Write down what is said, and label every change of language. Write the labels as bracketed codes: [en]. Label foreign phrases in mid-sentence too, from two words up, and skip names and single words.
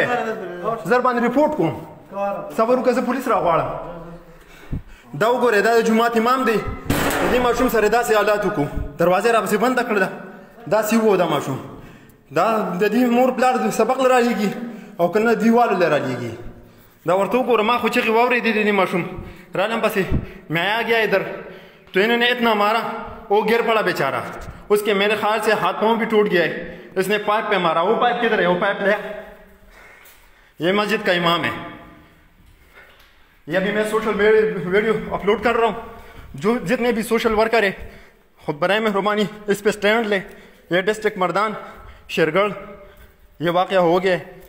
[ps] زر باندې ریپورټ کوم صبر وکړه زه پولیس راغواړم دا وګورئ دا د جومات امام دی د دې ماشوم سره داسې حالات وکړو دروازه راپسې بنده کړې ده داسې وو دا ماشوم دا د دې مور پلار سبق له رالیږي او که نه دیوالو له رالیږي دا ورته وګوره ما خو چغې واورېدې د دې ماشوم [ur] رالم پسې میں آ گیا ادھر تو انہوں نے اتنا مارا وہ گر پڑا بیچارہ اس کے میرے خیال سے ہاتھ پاؤں بھی ٹوٹ گیا ہے اس نے پائپ پہ مارا وہ پائپ کدھر ہے وہ پائپ لے یہ مسجد کا امام ہے یہ ابھی میں [en] social video upload [ur] کر رہا ہوں جو جتنے بھی [en] social worker [ur] ہیں خود برائے مہربانی اس پہ سٹینڈ لیں یہ ڈسٹرکٹ مردان شیرگڑھ یہ واقعہ ہو گیا